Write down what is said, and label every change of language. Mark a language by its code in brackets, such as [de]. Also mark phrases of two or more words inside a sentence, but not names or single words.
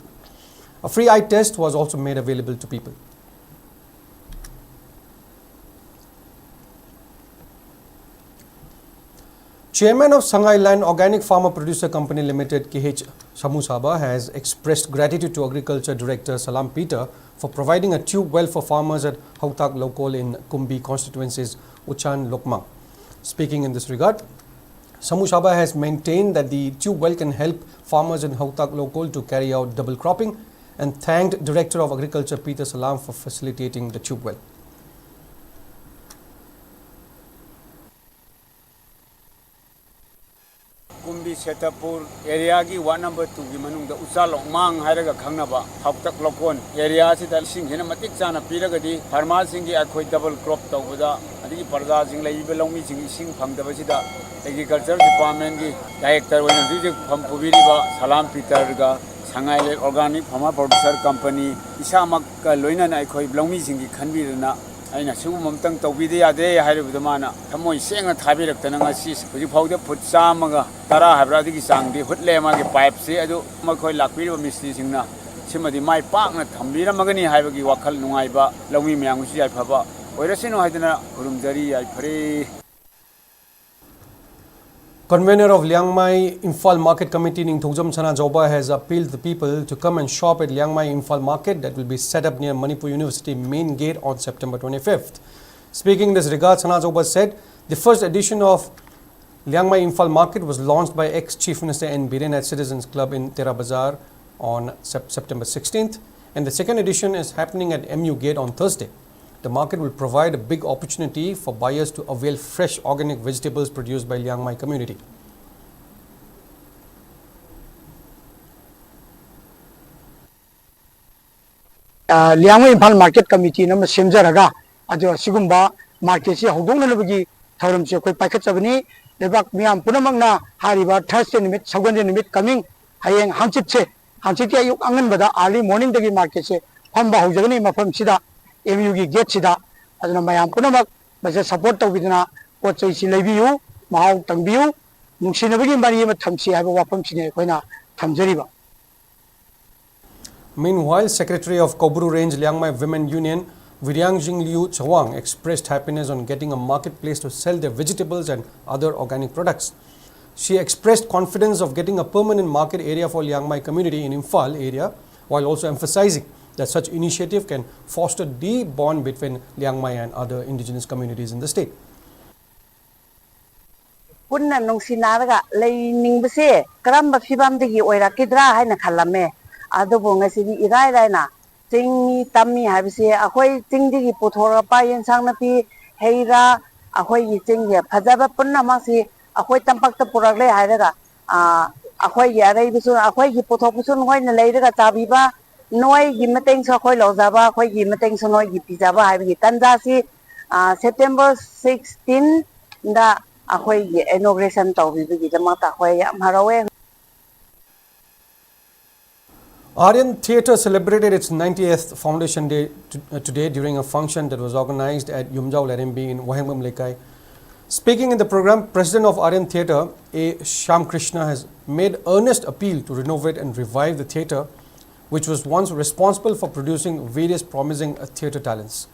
[en] A free eye test was also made available to people. Chairman of Sangai Land Organic Farmer Producer Company Limited, KH Shamusaba, has expressed gratitude to Agriculture Director Salam Peter for providing a tube well for farmers at Hautak Lokol in Kumbi constituency's Uchan Lokmang. Speaking in this regard, Shamusaba has maintained that the tube well can help farmers in Hautak Lokol to carry out double cropping, and thanked Director of Agriculture Peter Salam for facilitating the tube well. [mni] Kumbi Setapur area gi 1 number 2 gi manung da Uchal Lokmang hairaga khangnaba Hautak Lokon area sida sing hena matik chana piragadi farmer sing gi akhoi double crop tawbada adigi parda sing leibe longmi sing sing phangdaba sida [en] agriculture department [mni] gi director oina rijik pham pubiriba Salam Peter ga Sangai Organic Farmer Producer Company isamak ka loina na akhoi longmi sing gi khanbirna aina sugu mamtang tawbide yade hairibda mana thamoi senga thabirakta nga si huji phawde phut chamaga tara habra digi sangdi hutle ma gi pipe se adu makhoi lakpiriba mistri singna simadi mai pakna thambira magani haibagi wakhal nungaiba longmi myang si ai phaba oirasino haidana kurumjari ai phare. [en] Convener of Liangmai Imphal Market Committee Ning Thojam Chana Joba has appealed the people to come and shop at Liangmai Imphal Market that will be set up near Manipur University main gate on September 25th. Speaking in this regard, Chana Joba said the first edition of Liangmai Imphal Market was launched by ex-Chief Minister N. Biren at Citizens Club in Tera Bazaar on September 16th, and the second edition is happening at MU Gate on Thursday. The market will provide a big opportunity for buyers to avail fresh organic vegetables produced by Liangmai community. [mni] Liangmai Imphal Market Committee nama semjaraga ado sigumba market se hodong nabagi thoram se koi paikhat chabani lebak miam punamangna hariba Thursday nimit Saugande nimit coming hayeng hangchit ya yuk angan bada [en] early morning [mni] dagi market se phamba hojagani mafam sida MU gi gate sida aduna mayam punamak baje support tawbiduna pochai si leibiu mahau tangbiu nungsinabagi mari ma thamsi haba wafam sine koina thamjariba. [en] Meanwhile, Secretary of Kobru Range Liangmai Women Union Viryang Liu Chawang expressed happiness on getting a marketplace to sell their vegetables and other organic products. She expressed confidence of getting a permanent market area for Liangmai community in Imphal area, while also emphasizing that such initiative can foster the bond between Liangmai and other indigenous communities in the state. [mni] Punna nungsinaraga leiningbse karamba fibamdagi oirakidra haina khallame adubo ngasidi irairaina tingmi tammi habise akhoi tingdigi puthora pa yensang napi heira akhoi gi tingye phajaba punna masi akhoi tampakta puragle hairaga akhoi gi araibisu akhoi gi puthopusun hoina leiraga tabiba noi gi mateng sa khoi lozaba akhoi gi mateng sa noi gi pijaba haibigi tanja si September 16 da akhoi gi inauguration tawbibigi jamata akhoi yam harawe. [en] Aryan Theatre celebrated its 90th Foundation Day today during a function that was organized at Yumjau LRMB in Wahangbam Lekai. Speaking in the program, President of Aryan Theatre, A. Shyamkrishna, has made earnest appeal to renovate and revive the theatre, which was once responsible for producing various promising theatre talents.